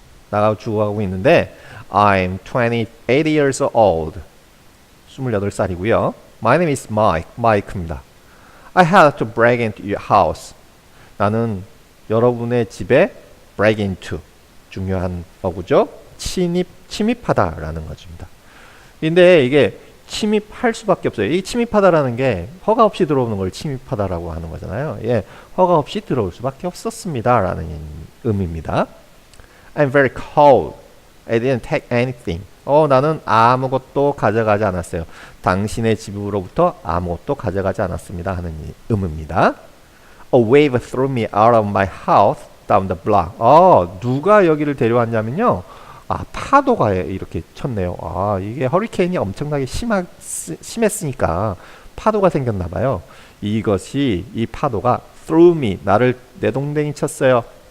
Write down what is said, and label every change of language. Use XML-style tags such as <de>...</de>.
<ko>나가 죽어가고 있는데</ko> <en>I'm 28 years old.</en> <ko>28살이고요.</ko> <en>My name is Mike. Mike입니다. I had to break into your house.</en> <ko>나는 여러분의 집에</ko> <en>break into.</en> <ko>중요한 어구죠. 침입하다라는 것입니다. 근데 이게 침입할 수밖에 없어요. 이 침입하다라는 게 허가 없이 들어오는 걸 침입하다라고 하는 거잖아요. 예, 허가 없이 들어올 수밖에 없었습니다라는 의미입니다.</ko> <en>I'm very cold. I didn't take anything.</en> <ko>나는 아무것도 가져가지 않았어요. 당신의 집으로부터 아무것도 가져가지 않았습니다 하는 의미입니다.</ko> <en>A wave threw me out of my house down the block.</en> <ko>누가 여기를 데려왔냐면요. 파도가 이렇게 쳤네요. 이게 허리케인이 엄청나게 심했으니까 파도가 생겼나 봐요. 이 파도가</ko> <en>threw me,</en> <ko>나를 내동댕이 쳤어요.</ko>